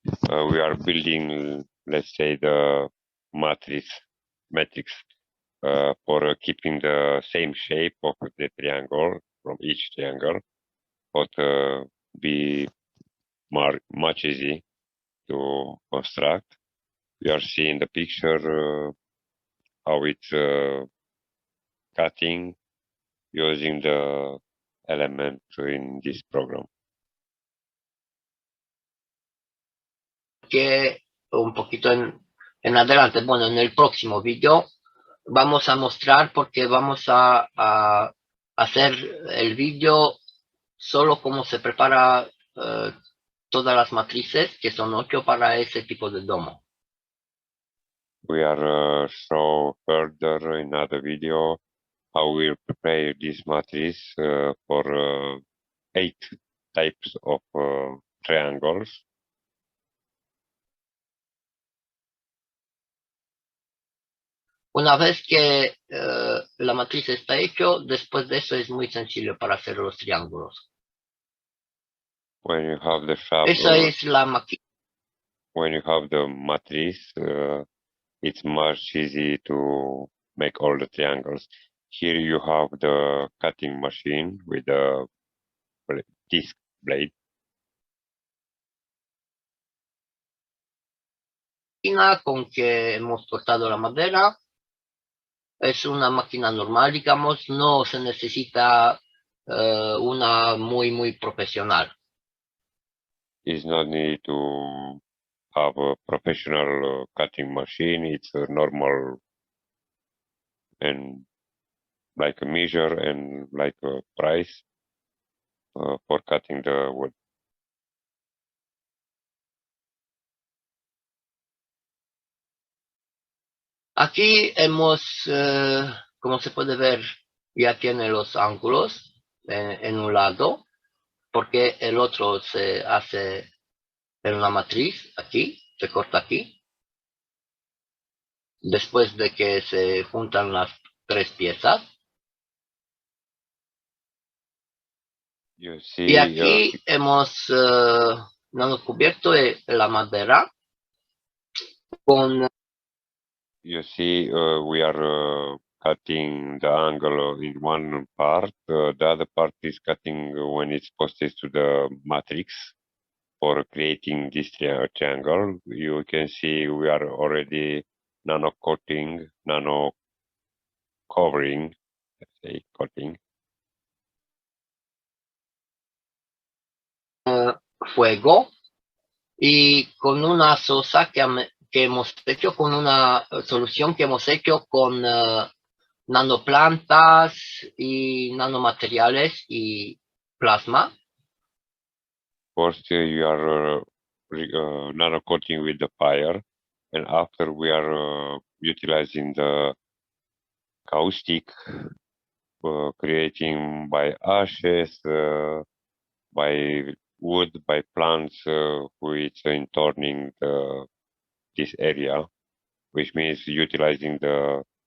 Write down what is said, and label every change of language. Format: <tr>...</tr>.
<en>We are building, let's say, the matrix for keeping the same shape of the triangle from each triangle, but be much easy to construct. We are seeing the picture how it's cutting using the element in this program.</en> <es>Que un poquito en adelante, bueno, en el próximo video vamos a mostrar porque vamos a hacer el video solo cómo se prepara todas las matrices, que son 8 para ese tipo de domo.</es> <en>We are show further in another video how we prepare this matrix for 8 types of triangles.</en> <es>Una vez que la matriz está hecho, después de eso es muy sencillo para hacer los triángulos.</es> <en>When you have the shape,</en> <es>Esa es la máquina.</es> <en>when you have the matrix, it's much easy to make all the triangles. Here you have the cutting machine with the disc blade.</en> <es>Con que hemos cortado la madera. Es una máquina normal, digamos, no se necesita una muy profesional.</es> <en>It's not need to have a professional cutting machine. It's a normal and like a measure and like a price for cutting the wood.</en> <es>Aquí hemos, como se puede ver, ya tiene los ángulos en un lado, porque el otro se hace en una matriz, aquí, se corta aquí, después de que se juntan las 3 piezas.</es> <en>You see,</en> <es>Y aquí hemos cubierto la madera con...</es> <en>You see, we are cutting the angle in one part. The other part is cutting when it's posted to the matrix for creating this triangle. You can see we are already nano coating, nano covering, let's say coating.</en> <es>Fuego y con una sosa que hemos hecho, con una solución que hemos hecho con nanoplantas y nanomateriales y plasma.</es> <en>First, you are nano coating with the fire, and after we are utilizing the caustic, creating by ashes, by wood, by plants which are turning this area, which means utilizing the</en>